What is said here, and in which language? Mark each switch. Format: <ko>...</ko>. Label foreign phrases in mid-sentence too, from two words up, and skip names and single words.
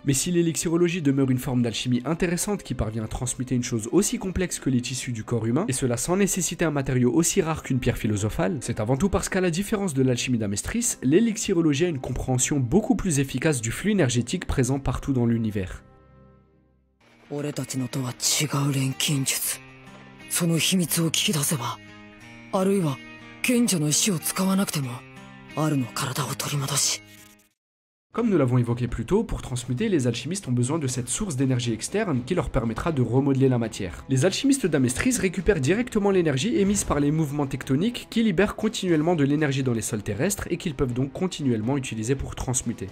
<fr>Mais si l'élixirologie demeure une forme d'alchimie intéressante qui parvient à transmuter une chose aussi complexe que les tissus du corps humain, et cela sans nécessiter un matériau aussi rare qu'une pierre philosophale, c'est avant tout parce qu'à la différence de l'alchimie d'Amestris, l'élixirologie a une compréhension beaucoup plus efficace du flux énergétique présent partout dans l'univers.</fr> <ja>俺たちのとは違う錬金術。その秘密を聞き出せば、あるいは賢者の石を使わなくても、アルの体を取り戻し。</ja> <fr>Comme nous l'avons évoqué plus tôt, pour transmuter, les alchimistes ont besoin de cette source d'énergie externe qui leur permettra de remodeler la matière. Les alchimistes d'Amestris récupèrent directement l'énergie émise par les mouvements tectoniques qui libèrent continuellement de l'énergie dans les sols terrestres et qu'ils peuvent donc continuellement utiliser pour transmuter.</fr>